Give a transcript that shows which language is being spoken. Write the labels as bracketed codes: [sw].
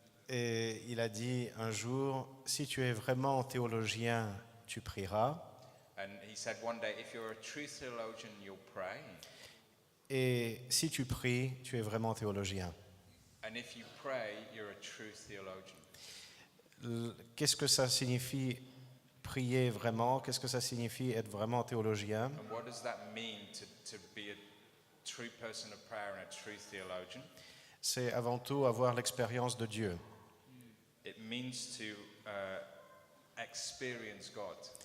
[fr] Et il a dit un jour, si tu es vraiment théologien, tu prieras. [en] And he said one day, if you're a true theologian, you'll pray. [fr] Et si tu pries, tu es vraiment théologien. [en] And if you pray, you're a true theologian. [fr] Qu'est-ce que ça signifie prier vraiment? Qu'est-ce que ça signifie être vraiment théologien? [en] And what does that mean to be a true person of prayer and a true theologian? [fr] C'est avant tout avoir l'expérience de Dieu. [en] It means to experience God.